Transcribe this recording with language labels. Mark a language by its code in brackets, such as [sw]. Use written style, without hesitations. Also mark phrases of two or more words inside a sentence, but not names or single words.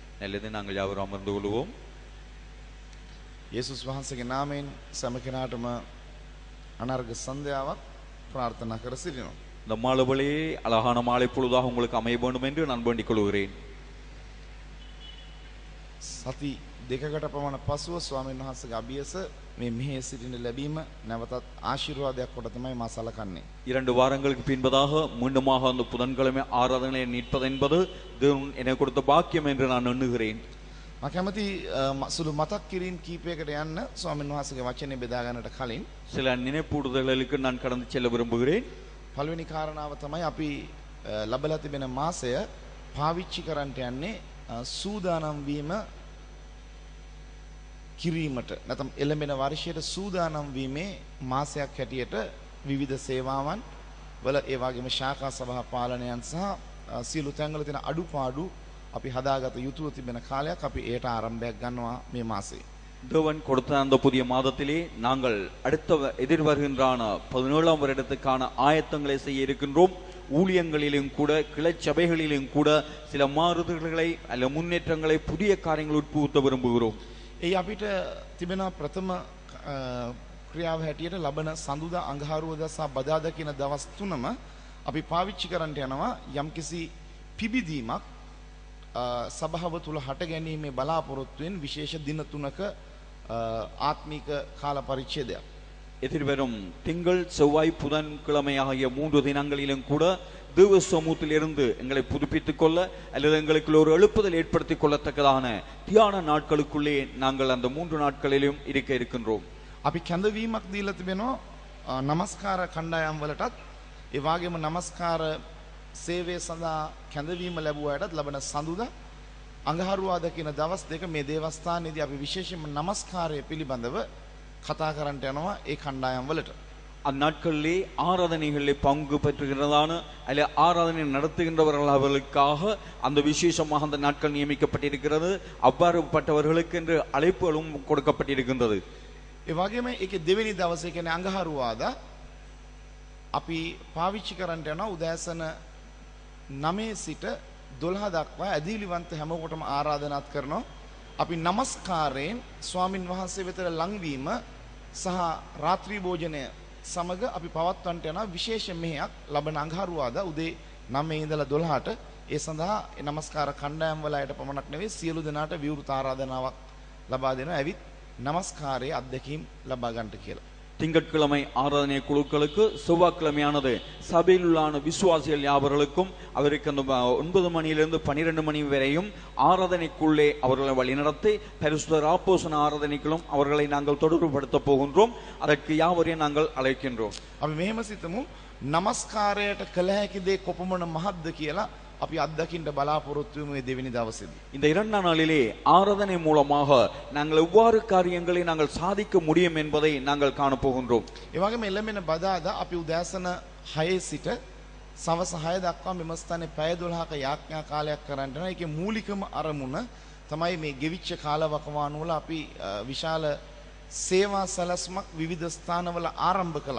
[ta] நல்லது. நாங்கள் யாவரும் அமர்ந்து கொள்வோம். [si] යේසුස් වහන්සේගේ නාමයෙන් සෑම කෙනාටම අනර්ග සන්ධ්‍යාවක් ප්‍රාර්ථනා කර සිටිනවා. [ta] இந்த மாலை அழகான மாலை பொழுதாக உங்களுக்கு அமைய வேண்டும் என்று நான் வேண்டிக் கொள்கிறேன். [si] සති දෙකකට පමණ පසුව ස්වාමීන් වහන්සේගේ අභියස මේ මෙහි සිටින ලැබීම නැවතත් ආශිර්වාදයක් කොට තමයි මා සලකන්නේ. [ta] 2 வாரங்களுக்கு பின்பதாக மீண்டுமாக அந்த புதன்கிழமை ஆராதனையை நிற்பது என்பது தேவன் எனக்கு கொடுத்த பாக்கியம் என்று நான் எண்ணுகிறேன். [si] මම කැමති සුළු මතක් කිරීම කීපයකට යන්න ස්වාමීන් වහන්සේගේ වචනේ බෙදා ගන්නට කලින් [ta] சில நினைப்பூடுதல்களுக்கு நான் கடந்து செல்ல விரும்புகிறேன். [si] පළවෙනි කාරණාව තමයි අපි ලැබලා තිබෙන මාසය පාවිච්චි කරන්නට යන්නේ සූදානම් වීම කිරීමට නැත්නම් එළඹෙන වර්ෂයට සූදානම් වීමේ මාසයක් හැටියට විවිධ සේවාවන් වල ඒ වගේම ශාඛා සභා පාලනයන් සහ සියලු තැන්වල තියෙන අඩුපාඩු අපි හදාගත යුතුව තිබෙන කාලයක් අපි ඒට ආරම්භයක් ගන්නවා මේ මාසයේ. [ta] தேவன் கொடுத்த அந்த புதிய மாதத்திலே நாங்கள் அடுத்த எதிர்வருகின்றான 17ஆம் வருடத்துக்கான ஆயத்தங்களை செய்ய இருக்கின்றோம். ஊழியங்களிலும் கூட கிளை சபைகளிலும் கூட சில மாறுதல்களை அல்ல முன்னேற்றங்களை புதிய காரியங்கள் உட்புகுத்த விரும்புகிறோம். [si] ඒ අපිට තිබෙන ප්‍රථම ක්‍රියාව හැටියට ලබන සඳුදා අඟහරුවාදා සහ බදාදා කියන දවස් තුනම අපි පාවිච්චි කරන්නට යනවා යම්කිසි පිබිදීමක් සභාව තුල හට ගැනීමේ බලාපොරොත්තුවෙන් විශේෂ දින තුනක ආත්මික කාල පරිච්ඡේදයක්. [ta] எதிர்வரும் திங்கள் செவ்வாய் புதன்கிழமை ஆகிய 3 தினங்களிலும் கூட தேவ சமூகத்திலிருந்து எங்களை புதுப்பித்துக் கொள்ள அல்லது எங்களுக்கு ஒரு எழுப்புதல் ஏற்படுத்திக் கொள்ளத்தக்கதான தியான நாட்களுக்குள்ளே நாங்கள் அந்த 3 நாட்களிலும் இருக்க இருக்கின்றோம். [si] අපි කැඳවීමක් දීලා තිබෙනවා නමස්කාර කණ්ඩායම් වලටත් ඒ වගේම නමස්කාර සේවය සඳහා කැඳවීම ලැබුවාටත් ලබන සඳුදා අඟහරුවාදා කියන දවස් දෙක මේ දේවස්ථානයේදී අපි විශේෂයෙන්ම නමස්කාරය පිළිබඳව කතා කරන්නට යනවා ඒ කණ්ඩායම් වලට. [ta] அந்நாட்களிலே ஆராதனைகளிலே பங்கு பெற்றுகிறதான அல்ல ஆராதனை நடத்துகின்றவர்கள் அவர்களுக்காக அந்த விசேஷமாக அந்த நாட்கள் நியமிக்கப்பட்டிருக்கிறது. அவ்வாறுபட்டவர்களுக்கு என்று அழைப்புகளும் கொடுக்கப்பட்டிருக்கின்றது. [si] ඒ වගේම ඒකේ දෙවෙනි දවසේ කියන්නේ අඟහරුවාදා අපි පාවිච්චි කරන්නට යනවා උදෑසන 9 සිට 12 දක්වා ඇදහිලිවන්ත හැමෝටම ආරාධනාත් කරනවා. අපි නමස්කාරයෙන් ස්වාමින් වහන්සේ වෙතට ලංවීම සහ රාත්‍රී භෝජනය සමග අපි පවත්වන්නට යන විශේෂ මෙහෙයක් ලබන අඟහරුවාදා උදේ 9 ඉඳලා 12ට ඒ සඳහා නමස්කාර කණ්ඩායම් වල අයට පමණක් නෙවෙයි සියලු දෙනාට විවෘත ආරාධනාවක් ලබා දෙනවා. ඇවිත් නමස්කාරයේ අත්දැකීම් ලබා ගන්නට කියලා. [ta] திங்கட்கிழமை ஆராதனை குழுக்களுக்கு செவ்வாய்க்கிழமையானது சபையில் உள்ள விசுவாசிகள் யாவர்களுக்கும் அவருக்கு அந்த 9 மணியிலிருந்து 12 மணி வரையும் ஆராதனைக்குள்ளே அவர்களை வழிநடத்தி பரிசுத்த அப்போஸ்தல ஆராதனைகளும் அவர்களை நாங்கள் தொடர்புபடுத்த போகின்றோம். அதற்கு யாவரையும் நாங்கள் அழைக்கின்றோம். [si] අපි මෙහෙම සිතමු නමස්කාරයට කළ හැකි දේ කොපමණ මහත්ද කියලා අපි අත්දකින්න බලාපොරොත්තු වෙමු මේ දෙවෙනි දවසේදී. [ta] இந்த 2ஆம் நாளிலே ஆராதனை மூலமாக நாங்கள் எவ்வாறு காரியங்களை நாங்கள் சாதிக்க முடியும் என்பதை நாங்கள் காண போகின்றோம். [si] ඒ වගේම එළඹෙන බදාදා අපි උදෑසන 6 සිට සවස් 6 දක්වා මෙම ස්ථානයේ පැය 12ක යාඥා කාලයක් කරන්න යනවා. ඒකේ මූලිකම අරමුණ තමයි මේ ගෙවිච්ච කාලවකවානුව වල අපි විශාල සේවා සැලැස්මක් විවිධ ස්ථානවල ආරම්භ කළා.